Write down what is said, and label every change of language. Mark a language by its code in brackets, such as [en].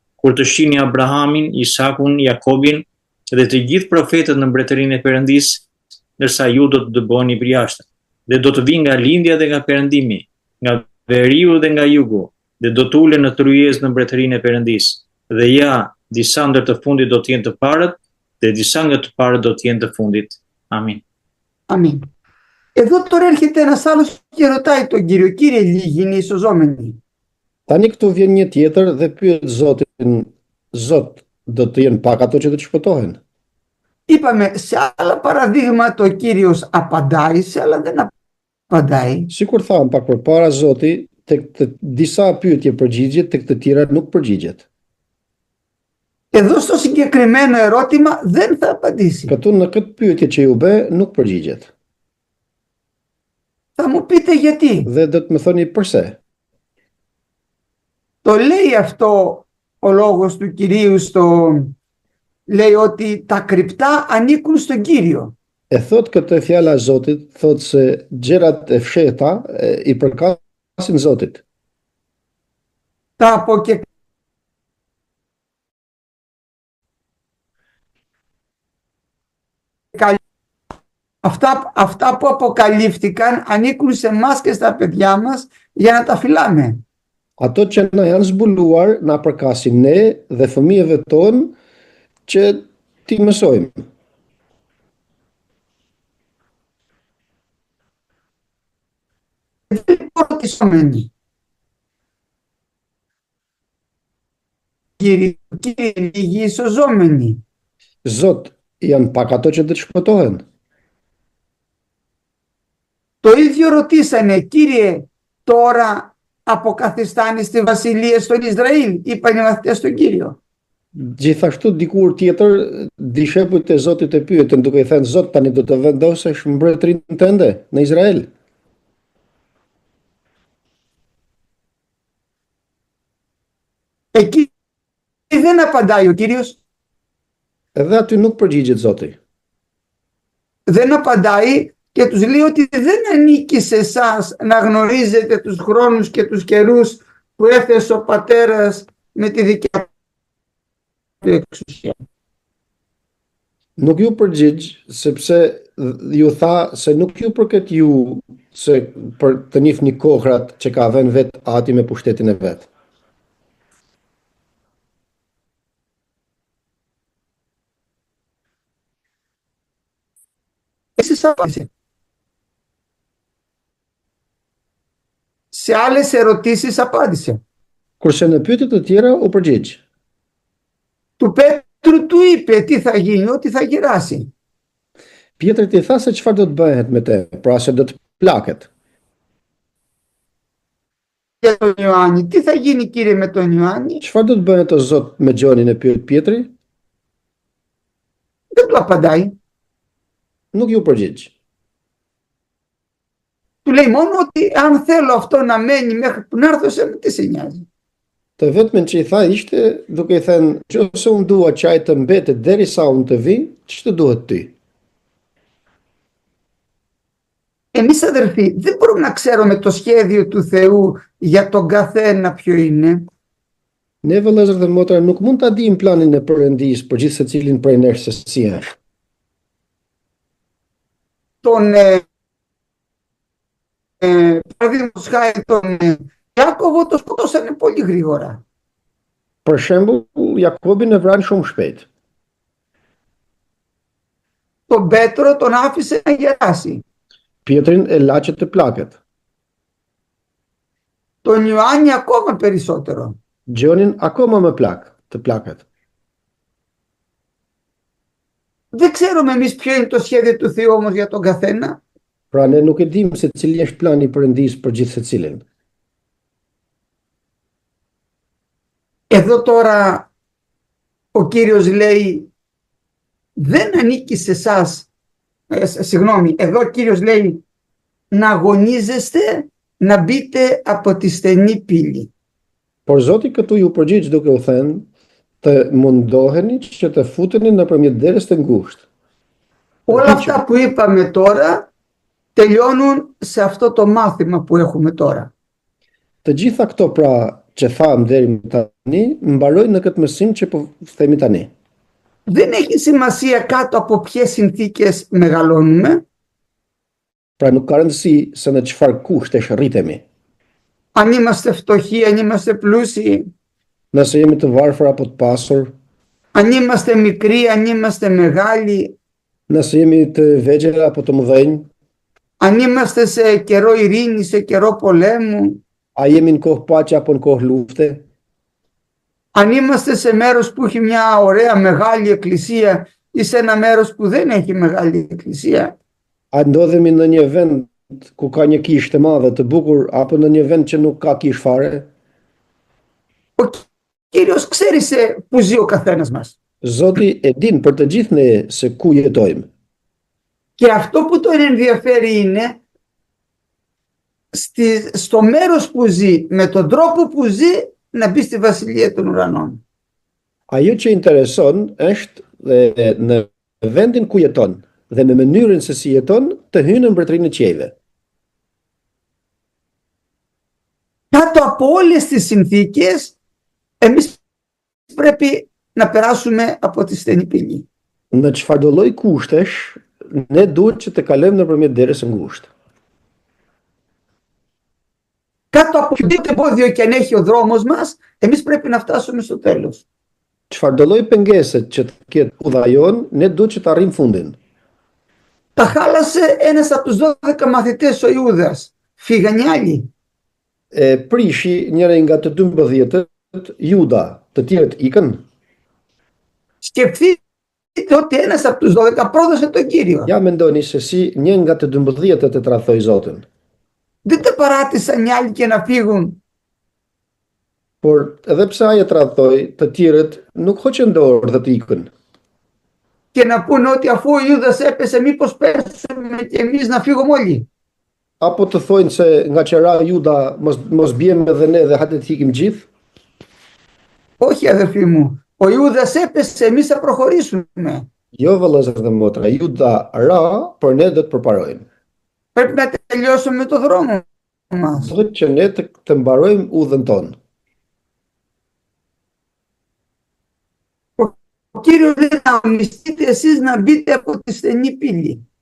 [sq] Kur të shihni Abrahamin, Isakun, Jakobin dhe të gjithë profetët në mbretërinë e Perëndisë, ndërsa ju do të dëboni jashtë. Dhe do të vinë nga lindja dhe nga perëndimi, nga veriu dhe nga jugu, dhe do të ulen në tryezë në mbretërinë e Perëndisë. Dhe ja, disa ndër të fundit do të jenë të parët, dhe disa nga të parët do të jenë të fundit. Amin. [el] Αμήν. Εδώ τώρα έρχεται ένας άλλος και ρωτάει τον Κύριο, Κύριε, λίγοι είναι οι σωζόμενοι? [sq] Tani këtu vjen një tjetër dhe pyet Zotin, Zot, do të jenë pak ato që do të shpëtohen? [el] Είπαμε, σε άλλα παραδείγματα ο Κύριος απαντάει, σε άλλα δεν απαντάει. [sq] Sikur tham pak përpara, Zoti tek të disa pyetje përgjigjet, tek të tjera nuk përgjigjet. [el] Εδώ στο συγκεκριμένο ερώτημα δεν θα απαντήσει. [sq] Këtu në këtë pyetje që ju bë nuk përgjigjet. [el] Θα μου πείτε γιατί. [sq] Dhe do të më thoni pse. [el] Το λέει αυτό ο λόγος του Κυρίου λέει ότι τα κρυπτά ανήκουν στον Κύριο. [sq] E thot këtë fjala e Zotit, thot se gjërat e fshehta i përkasin Zotit. [el] Τα αποκε... Αυτά που αποκαλύφθηκαν ανήκουν σε εμάς και στα παιδιά μας για να τα φυλάμε. [sq] Ato që na janë zbuluar, na përkasin ne dhe fëmijëve tonë që ti mësojmë. [el] Δεν μπορώ τη σωμένη. Κύριε, λίγοι ισοζόμενοι. [sq] Zot, janë pak ato që do të shpëtohen. [el] Το ίδιο ρωτήσανε, Κύριε, τώρα αποκαθιστάνεις τη βασιλεία στον Ισραήλ, είπαν οι μαθητές στον Κύριο. [sq] Gjithashtu dikur tjetër, dishepujt e Zotit e pyetën duke i thënë Zot, tani do të vendosesh mbretërinë tënde në Izrael? [el] Εκεί δεν απαντάει ο Κύριος. [sq] Edhe aty nuk përgjigjet Zoti. [el] Δεν απαντάει και τους λέει ότι δεν ανήκει σε εσάς να γνωρίζετε τους χρόνους και τους καιρούς που έθεσε ο πατέρας με τη δικιά του εξουσία. [sq] Nuk ju përgjigj, sepse ju tha se nuk ju përket ju se për të njihni kohrat që ka vënë vet Ati me pushtetin e vet. [el] Εσείς απάντησε. Σε άλλες ερωτήσεις απάντησε. [sq] Kurse në pyetje të tjera u përgjigj. [el] Του Πέτρου του είπε τι θα γίνει, ότι θα γεράσει. [sq] Pjetrit i tha se çfarë do të bëhet me të, pra se do të plaket. [el] Για τον Ιωάννη, τι θα γίνει κύριε με τον Ιωάννη? [sq] Çfarë do të bëhet o Zot me Gjonin, e pyet Pietri? [el] Δεν του απαντάει. [sq] Nuk ju përgjigj. [el] Του λέει μόνο ότι αν θέλω αυτό να μένει μέχρι που να έρθω εσένα, τι σε νοιάζει? [sq] Të vetmen që i tha ishte duke i thënë, nëse unë dua që ai të mbetet derisa unë të vi, ç'të duhet ty? [el] Εμείς αδερφοί δεν μπορούμε να ξέρουμε το σχέδιο του Θεού για τον καθένα ποιο είναι. [sq] Ne vëllezër dhe motra nuk mund ta dim planin e Perëndisë për gjithë secilin prej nesh se si është. [el] Τον παραδείγματος χάρη τον Ιάκωβο το σκοτώσανε πολύ γρήγορα. [sq] Për shembull, Jakobin e vranë shumë shpejt. [el] Τον Πέτρο τον άφησε να γεράσει. [sq] Pietrin e la që të plaket. [el] Τον Ιωάννη ακόμα περισσότερο. [sq] Gjonin akoma më të plaket. [el] Δεν ξέρουμε εμείς ποιο είναι το σχέδιο του Θεού όμως για τον καθένα. [sq] Pra ne nuk e dim se cili është plani i Perëndisë për gjithë secilin. [el] Εδώ τώρα ο Κύριος λέει δεν ανήκει σε εσάς, συγγνώμη, εδώ ο Κύριος λέει να αγωνίζεστε να μπείτε από τη στενή πύλη. [sq] Por Zoti këtu ju përgjigj duke u thënë të mundoheni që të futeni nëpërmjet derës të ngushtë. [el] Όλα αυτά που είπαμε τώρα τελειώνουν σε αυτό το μάθημα που έχουμε τώρα. [sq] Të gjitha këto pra që tham deri më tani mbarojnë në këtë mësim që po themi tani. [el] Δεν έχει σημασία κάτω από ποιες συνθήκες μεγαλώνουμε. [sq] Pra nuk ka rëndësi se në çfarë kushtesh rritemi. [el] Αν είμαστε φτωχοί, αν είμαστε πλούσιοι, [sq] Nëse jemi të varfër apo të pasur, [el] αν είμαστε μικροί, αν είμαστε μεγάλοι, [sq] nëse jemi të vegjël apo të mëdhenj, [el] αν είμαστε σε καιρό ειρήνη, σε καιρό πολέμου, [sq] a jemi në kohë paqe apo në kohë lufte, [el] αν είμαστε σε μέρος που έχει μια ωραία μεγάλη εκκλησία ή σε ένα μέρος που δεν έχει μεγάλη εκκλησία, [sq] a ndodhemi në një vend ku ka një kishë të madhe të bukur apo në një vend që nuk ka kishë fare, [el] ο Κύριος ξέρει σε που ζει ο καθένας μας. [sq] Zoti e din për të gjithë ne se ku jetojmë. [el] Και αυτό που τον ενδιαφέρει είναι στο μέρος που ζει, με τον τρόπο που ζει, να μπει στη βασιλεία των ουρανών. [sq] Ajo që intereson është në vendin ku jeton dhe në mënyrën se si jeton të hynë në mbretërinë e qiejve. [el] Κάτω από όλες τις συνθήκες, εμείς πρέπει να περάσουμε από τη στενή πύλη. [sq] Në çfarëdo lloj kushtesh, ne duhet që të kalojmë nëpërmjet derës së ngushtë. [el] Κάτω από οποιοδήποτε εμπόδιο και αν έχει ο δρόμος μας, εμείς πρέπει να φτάσουμε στο τέλος. [sq] Çfarëdo lloj pengese që të ketë udha jon, ne duhet që të arrijmë fundin. [el] Τα χάλασε ένας από τους 12 μαθητές ο Ιούδας. Φύγαν οι άλλοι. [sq] Prishi njëri nga të 12-ët, Juda, të tjerët ikën. [el] Σκεφτείτε ότι ένας από τους 12 πρόδωσε τον Κύριο. [sq] Ja mendoni se si një nga të 12-ët e tradhoi Zotin. [el] Δεν τα παράτησαν οι άλλοι και να φύγουν. [sq] Por edhe pse ai e tradhtoi, të tjerët nuk hoqën dorë dhe të ikën. [el] Και να πούνε ότι αφού ο Ιούδας έπεσε, μήπως πέσουμε και εμείς να φύγουμε όλοι. [sq] Apo të thojnë se nga që ra Juda mos bjeme dhe ne dhe hajde të ikim gjithë. [el] Όχι, αδερφοί μου. Ο Ιούδας έπεσε, εμείς θα προχωρήσουμε. [sq] Jo, vëllezër dhe motra, Juda ra, por ne do të përparojmë. [el] Πρέπει να τελειώσουμε το δρόμο μας. [sq] Duhet që ne të mbarojmë udhën tonë. [el] Ο Κύριος λέει να αγωνιστείτε εσείς να μπείτε από τη στενή πύλη.